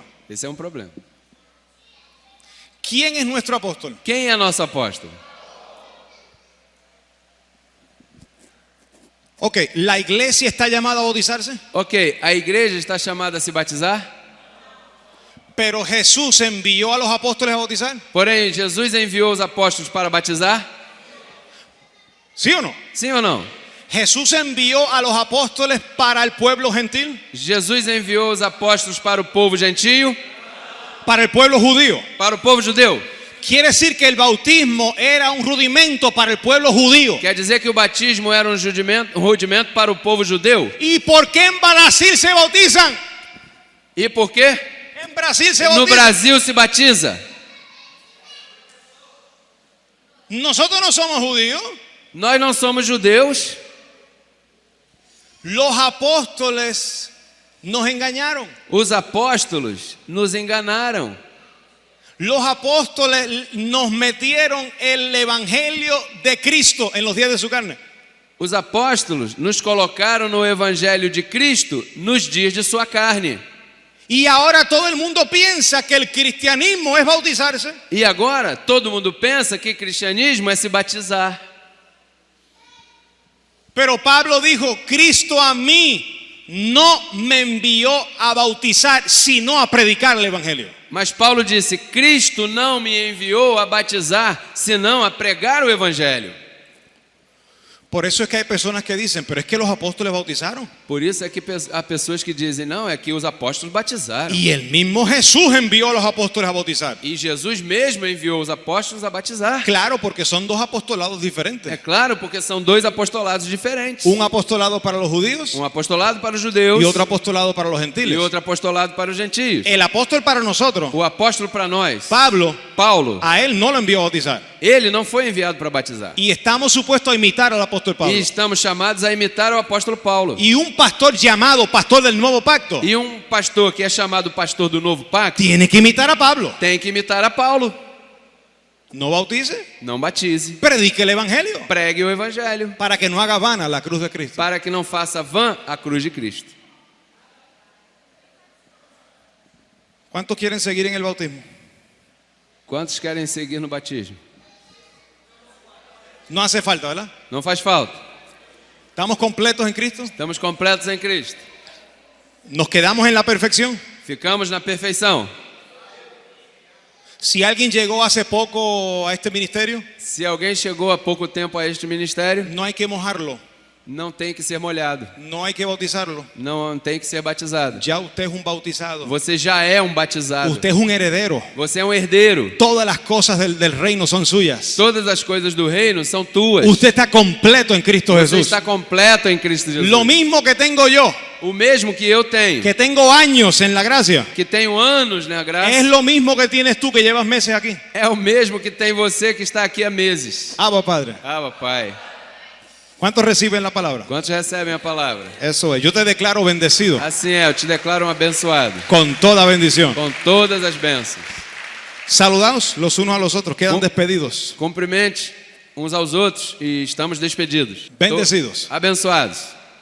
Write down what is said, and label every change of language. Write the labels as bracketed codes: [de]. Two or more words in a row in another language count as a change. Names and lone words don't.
[pt] Esse é um problema. [es] ¿Quién es nuestro apóstol? [pt] Quem é nosso apóstolo? [es] Ok, ¿la iglesia está llamada a bautizarse? [pt] Ok, a igreja está chamada a se batizar? [es] Pero Jesús envió a los apóstoles a bautizar. [pt] Porém, Jesus enviou os apóstolos para batizar? [es] ¿Sí o no? [pt] Sim ou não? [es] Jesús envió a los apóstoles para el pueblo gentil, [pt] Jesus enviou os apóstolos para o povo gentio? [es] para el pueblo judío. [pt] Para o povo judeu? [es] Quiere decir que el bautismo era un rudimento para el pueblo judío. [pt] Quer dizer que o batismo era um rudimento para o povo judeu? [es] ¿Y por qué en Brasil se bautizan? [pt] E por quê? [es] En Brasil se [pt] No [es] bautizan. [pt] Brasil se batiza. [es] Nosotros no somos judíos. [pt] Nós não somos judeus. [es] Los apóstoles nos engañaron. [pt] Os apóstolos nos enganaram. [es] Los apóstoles nos metieron el evangelio de Cristo en los días de su carne. [pt] Os apóstolos nos colocaram no evangelho de Cristo nos dias de sua carne. [es] Y ahora todo el mundo piensa que el cristianismo es bautizarse. [pt] E agora todo mundo pensa que cristianismo é se batizar. [es] Pero Pablo dijo, Cristo a mí no me envió a bautizar, sino a predicar el evangelio. [pt] Mas Paulo disse: Cristo não me enviou a batizar, senão a pregar o evangelho. [es] Por eso es que hay personas que dicen, pero es que los apóstoles bautizaron. [pt] Por isso é que há pessoas que dizem: não, é que os apóstolos batizaram. [es] Y el mismo Jesús envió a los apóstoles a bautizar. [pt] E Jesus mesmo enviou os apóstolos a batizar. [es] Claro, porque son dos apostolados [pt] É [es] diferentes. [pt] claro, porque são dois apostolados diferentes. [es] Un apostolado para los judíos [pt] Um apostolado para os judeus [es] y otro apostolado para los [pt] e [es] gentiles. [pt] outro apostolado para os gentios. [es] El apóstol para nosotros, [pt] O apóstolo para nós, [es] Pablo, [pt] Paulo, [es] a él no lo envió a bautizar. [pt] ele não foi enviado para batizar. [es] Y estamos supuestos a imitar al apóstol Pablo. [pt] E estamos chamados a imitar o apóstolo Paulo. [es] Y un pastor llamado pastor del nuevo pacto [pt] E um pastor que é chamado pastor do novo pacto [es] tiene que imitar a Pablo. [pt] tem que imitar a Paulo. [es] No bautice, [pt] Não batize. [es] predique el evangelio [pt] Pregue o evangelho, [es] para que no haga vana la cruz de Cristo. [pt] para que não faça vã a cruz de Cristo. [es] ¿Cuántos quieren seguir en el bautismo? [pt] Quantos querem seguir no batismo? [es] No hace falta, ¿verdad? [pt] Não faz falta. [es] ¿Estamos completos en Cristo? [pt] Estamos completos em Cristo. [es] ¿Nos quedamos en la perfección? [pt] Ficamos na perfeição. [es] Si alguien llegó hace poco a este ministerio, [pt] Se alguém chegou há pouco tempo a este ministério, [es] no hay que mojarlo, [pt] não tem que ser molhado. [es] no hay que bautizarlo. [pt] Não tem que ser batizado. [es] Ya usted es un bautizado. [pt] Você já é um batizado. [es] Usted es un heredero. [pt] Você é um herdeiro. [es] Todas las cosas del reino son suyas. [pt] Todas as coisas do reino são tuas. [es] Usted está completo en Cristo [pt] Você [es] Jesús. [pt] está completo em Cristo Jesus. [es] Lo mismo que tengo yo, [pt] O mesmo que eu tenho, [es] que tengo años en la gracia, [pt] que tenho anos na graça, [es] es lo mismo que tienes tú que llevas meses aquí. [pt] é o mesmo que tem você que está aqui há meses. [es] Abba, Padre. [pt] Ah, papai. [es] ¿Cuántos reciben la palabra? [pt] Quantos recebem a palavra? [es] Eso es. Yo te declaro bendecido [pt] Assim é, eu te declaro um abençoado, [es] con toda bendición. [pt] com todas as bênçãos. [es] Saludaos los unos a los otros. Quedan [pt] Com- [es] despedidos. [pt] Cumprimente uns aos outros e estamos despedidos. [es] Bendecidos. [pt] Abençoados.